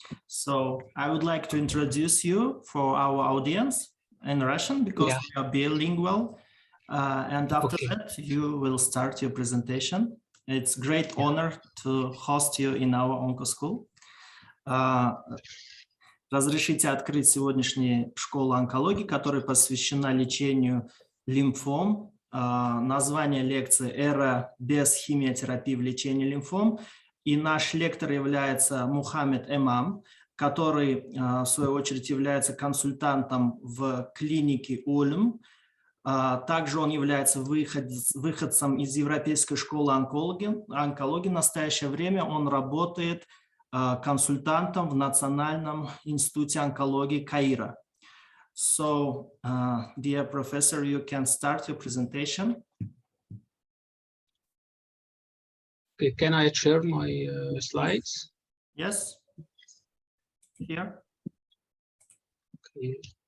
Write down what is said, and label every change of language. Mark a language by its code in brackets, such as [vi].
[en] So I would like to introduce you for our audience in Russian because we are bilingual. And after that, you will start your presentation. It's great honor to host you in our Onco-School. [ru] Разрешите открыть сегодняшнюю школу онкологии, которая посвящена лечению лимфом. Название лекции «Эра без химиотерапии в лечении лимфом». И наш лектор является Мохамед Эмам, который, в свою очередь, является консультантом в клинике Ульм. Также он является выходцем из Европейской школы онкологии. В настоящее время он работает консультантом в Национальном институте онкологии Каира. [en] So, dear professor, you can start your presentation. Okay, can I share my slides? Yes, here. Okay.